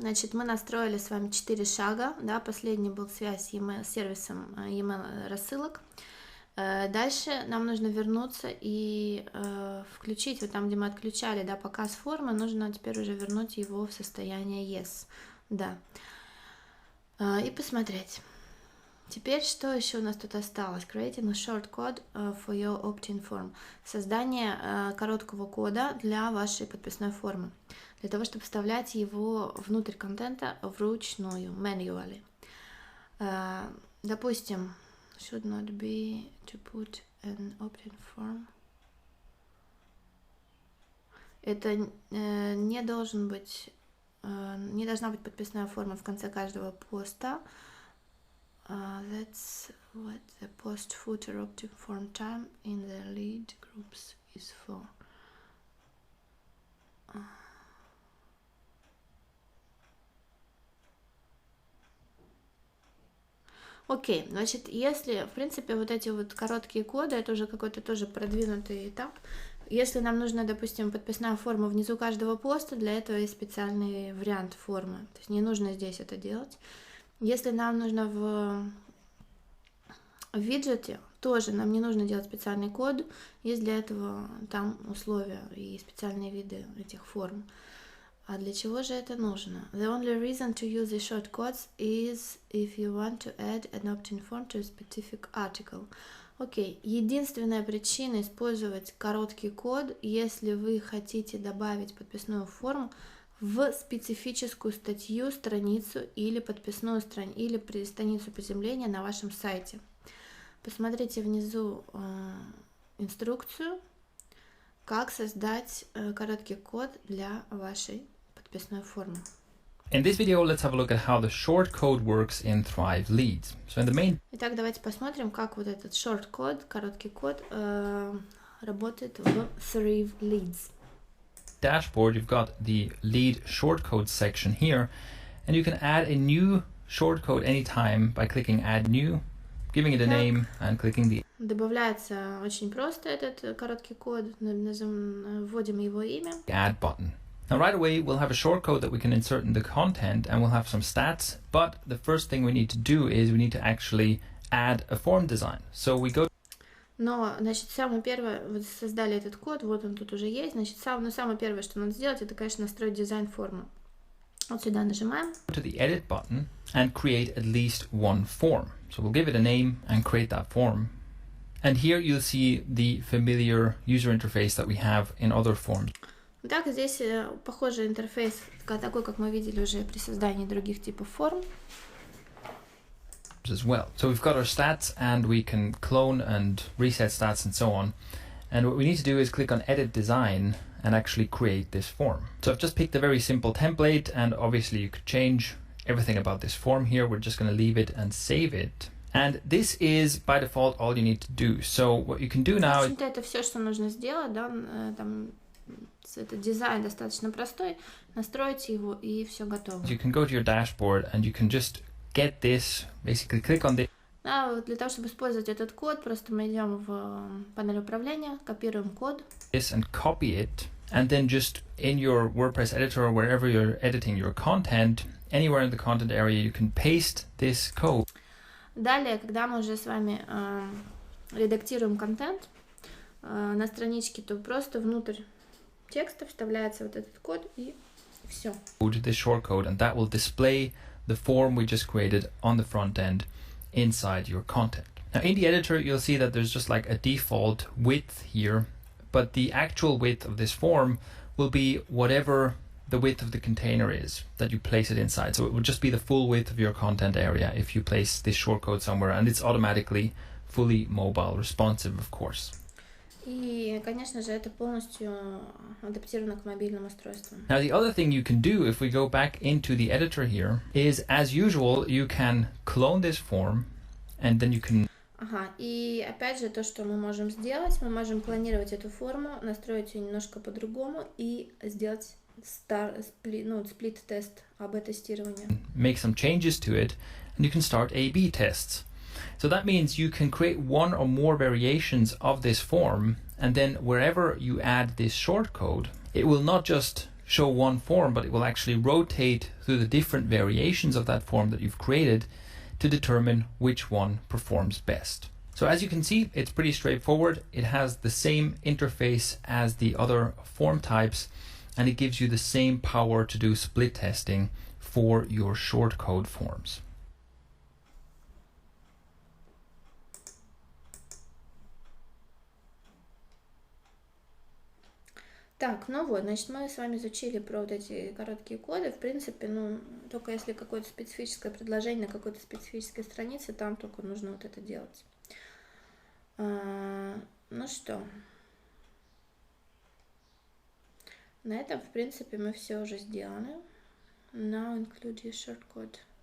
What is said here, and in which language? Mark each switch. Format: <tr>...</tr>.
<ru>Значит, мы настроили с вами 4 шага. Да, последний был связь с сервисом email рассылок. Дальше нам нужно вернуться и включить, вот там, где мы отключали, да, показ формы, нужно теперь уже вернуть его в состояние Yes. Да. И посмотреть. Теперь что еще у нас тут осталось?</ru> <en>Creating a short code for your opt-in form.</en> <ru>Создание короткого кода для вашей подписной формы. Для того, чтобы вставлять его внутрь контента вручную, manually. Допустим,</ru> <en>should not be to put an opt-in form.</en> <ru>Это не должна быть подписная форма в конце каждого поста.</ru> <en>That's what the post footer opt-in form time in the lead groups is for.</en> <ru>Окей, значит, если, в принципе, вот эти вот короткие коды, это уже какой-то тоже продвинутый этап. Если нам нужна, допустим, подписная форма внизу каждого поста, для этого есть специальный вариант формы. То есть не нужно здесь это делать. Если нам нужно в виджете, тоже нам не нужно делать специальный код, есть для этого там условия и специальные виды этих форм. А для чего же это нужно?</ru> <en>The only reason to use the shortcuts is if you want to add an opt-in form to a specific article.</en> <ru>Окей, единственная причина использовать короткий код, если вы хотите добавить подписную форму в специфическую статью, страницу или подписную страницу, или страницу приземления на вашем сайте. Посмотрите внизу инструкцию, как создать короткий код для вашей подписной формы.</ru> <en>In this video, let's have a look at how the shortcode works in ThriveLeads. So in the main...</en> <ru>Итак, давайте посмотрим, как вот этот shortcode, короткий код, работает в ThriveLeads.</ru> <en>Dashboard, you've got the lead shortcode section here, and you can add a new shortcode anytime by clicking add new, giving it a name and clicking the</en> <ru>Добавляется очень просто этот короткий код, вводим его имя.</ru> <en>add button. Now right away we'll have a shortcode that we can insert in the content and we'll have some stats, but the first thing we need to do is we need to actually add a form design. So we go</en> <ru>Но, значит, самое первое, вот создали этот код, вот он тут уже есть, значит, самое первое, что надо сделать, это, конечно, настроить дизайн формы. Вот сюда нажимаем.</ru> <en>To the edit button and create at least one form. So we'll give it a name and create that form. And here you'll see the familiar user interface that we have in other forms.</en> <ru>Так, здесь похожий интерфейс, такой, как мы видели уже при создании других типов форм.</ru> <en>As well. So we've got our stats and we can clone and reset stats and so on. And what we need to do is click on edit design and actually create this form. So I've just picked a very simple template, and obviously you could change everything about this form here. We're just going to leave it and save it. And this is by default all you need to do. So what you can do now...</en> <ru>В общем-то, это все, что нужно сделать, да, там этот дизайн достаточно простой, настройте его и все готово.</ru> <en>You can go to your dashboard and you can just get this, basically click on this.</en> <ru>Да, для того, чтобы использовать этот код, просто мы идем в панель управления, копируем код.</ru> <en>This and copy it, and then just in your WordPress editor or wherever you're editing your content, anywhere in the content area, you can paste this code.</en> <ru>Далее, когда мы уже с вами редактируем контент на страничке, то просто внутрь текста вставляется вот этот код и все.</ru> <en>This shortcode, and that will display the form we just created on the front end inside your content. Now in the editor you'll see that there's just like a default width here, but the actual width of this form will be whatever the width of the container is that you place it inside. So it will just be the full width of your content area if you place this shortcode somewhere, and it's automatically fully mobile responsive, of course.</en> <ru>И, конечно же, это полностью адаптировано к мобильным устройствам.</ru> <en>Now the other thing you can do if we go back into the editor here is, as usual, you can clone this form and then you can...</en> <ru>Ага, и опять же то, что мы можем сделать, мы можем клонировать эту форму, настроить ее немножко по-другому и сделать сплит-тест, АБ-тестирование.</ru> <en>Make some changes to it and you can start A/B tests. So that means you can create one or more variations of this form And then wherever you add this shortcode, it will not just show one form, but it will actually rotate through the different variations of that form that you've created to determine which one performs best. So as you can see, it's pretty straightforward. It has the same interface as the other form types, and it gives you the same power to do split testing for your shortcode forms.</en> <ru>Так, ну вот, значит, мы с вами изучили про вот эти короткие коды. В принципе, ну, только если какое-то специфическое предложение на какой-то специфической странице, там только нужно вот это делать. Ну что, на этом, в принципе, мы все уже сделаны.</ru> <en>Now include your shortcode.</en>